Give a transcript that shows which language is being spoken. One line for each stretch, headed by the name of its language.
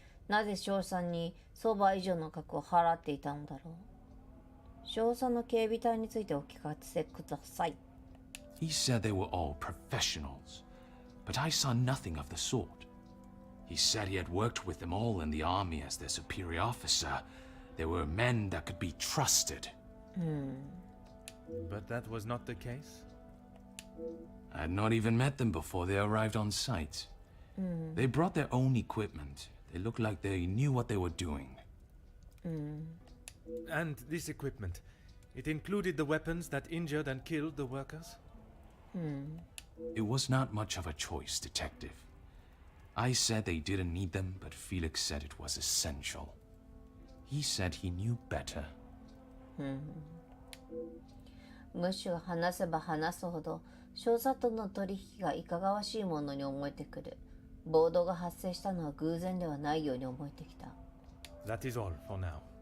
Japanese: なぜ賞賛に相場以上の額を払っていたのだろう。賞賛の警備隊についてお聞かせください。
English: He said they were all professionals, but I saw nothing of the sort. He said he had worked with them all in the army as their superior officer. They were men that could be trusted. But that was not the case? I had not even met them before they arrived on site. They brought their own equipment. They looked like they knew what they were doing. And this equipment, it included the weapons that injured and killed the workers? It was not much of a choice, Detective. I said they didn't need them, but Felix said it was essential. He said he knew better.
Japanese: ムッシュが話せば話すほど少佐との取引がいかがわしいものに思えてくる。暴動が発生したのは偶然ではないように思えてきた。
English: That is all for now.